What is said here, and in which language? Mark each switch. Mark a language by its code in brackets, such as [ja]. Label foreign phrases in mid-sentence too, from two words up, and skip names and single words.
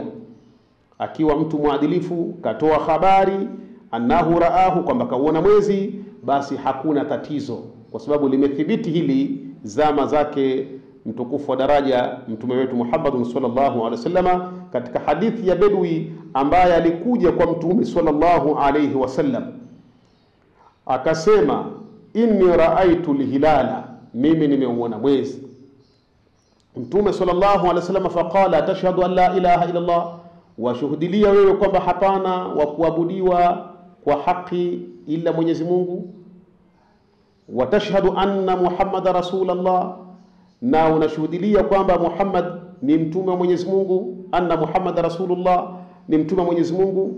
[sw] Akiwa mtu muadilifu katoa habari [ar] أنه رآه, [sw] kwamba kauona mwezi, basi hakuna tatizo, kwa sababu limethibiti hili zama zake mtukufu wa daraja mtume wetu Muhammad [ar] صلى الله عليه وسلم, [sw] katika hadithi ya Bedwi ambaye alikuja kwa mtume [ar] صلى الله عليه وسلم [sw] akasema, [ar] إني رأيت الهلال, [sw] mimi nimeuona mwezi. [ar] Mtume صلى الله عليه وسلم فقال تشهد أن لا إله إلا الله, [sw] washuhudilia wewe kwamba hapana wa kuabudiwa kwa haki ila Mwenyezi Mungu, [ar] وتشهد أن محمدا رسول الله, [sw] na unashuhudilia kwamba Muhammad ni mtume wa Mwenyezi Mungu, [ar] أن محمد رسول الله, [sw] ni mtume wa Mwenyezi Mungu.